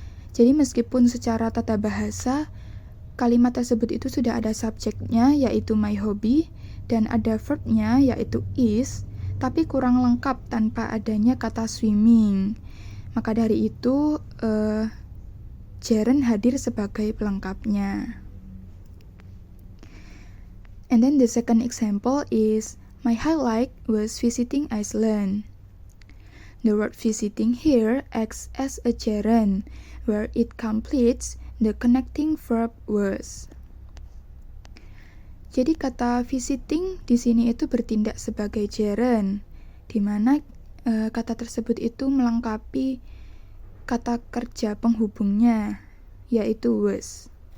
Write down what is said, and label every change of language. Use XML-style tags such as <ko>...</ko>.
<id>Jadi meskipun secara tata bahasa kalimat tersebut itu sudah ada subjeknya yaitu my hobby dan ada verbnya yaitu is, tapi kurang lengkap tanpa adanya kata swimming. Maka dari itu gerund hadir sebagai pelengkapnya.</id> <en>And then the second example is my highlight was visiting Iceland. The word visiting here acts as a gerund where it completes the connecting verb was.</en> <id>Jadi kata visiting di sini itu bertindak sebagai gerund, di mana kata tersebut itu melengkapi kata kerja penghubungnya, yaitu was.</id>